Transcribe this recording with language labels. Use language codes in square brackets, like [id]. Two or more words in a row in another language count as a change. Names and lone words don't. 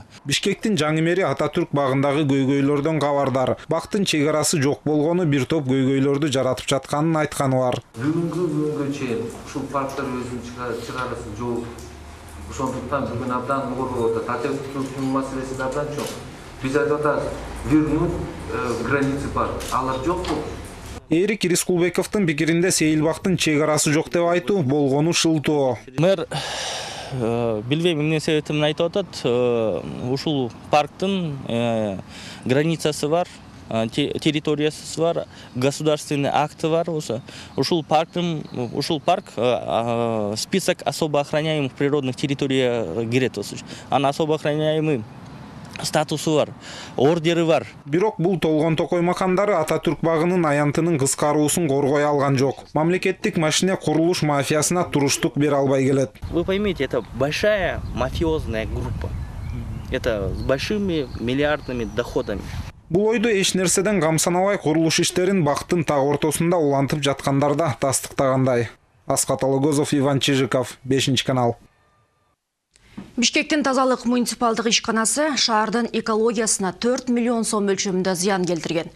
[ky] Бишкектин жаңы мэри Ататүрк багындагы көйгөйлөрдөн кабардар. Бактын чек арасы жок болгону бир топ көйгөйлөрдү жаратып жатканын айтканы бар. Бүгүнгө чейин ушул парктар өзүнүн чыгарасы жок. Ошондуктан бүгүн абдан коргоп атат. Ататүрктүн маселеси да абдан чоң. Биз айтып атабыз, [ru] вернуть границы парк. [ky] Алар жокпу? Эрик Ирискулбековдун пикиринде Сейилбактын чек арасы жок деп айтуу болгону шылтоо. Мэр билбейм эмне себептен айтып атат. Ушул парктын границасы бар, территориясы бар, [ru] государственный акты [ky] бар болсо. Ушул парк [ru] список особо охраняемых природных территорий [ky] кирет болсо. Анан [ru] особо охраняемый статусу [ky] бар, ордери бар. Бирок бул толгон токой макамдары Ататүрк багынын аянтынын кыскаруусун коргой алган жок. Мамлекеттик машина курулуш мафиясына туруштук бере албай келет. [ru] Вы поймите, это большая мафиозная группа. Это с большими миллиардными доходами. [ky] Бул ойду эч нерседен камсанабай курулуш иштерин бактын так ортосунда улантып жаткандар да тастыктагандай. Аскат Алыгозов, Иван Чижиков, 5 канал. Бишкектин тазалык муниципалдык ишканасы шаардын экологиясына 4 миллион сом өлчөмүндө зыян келтирген.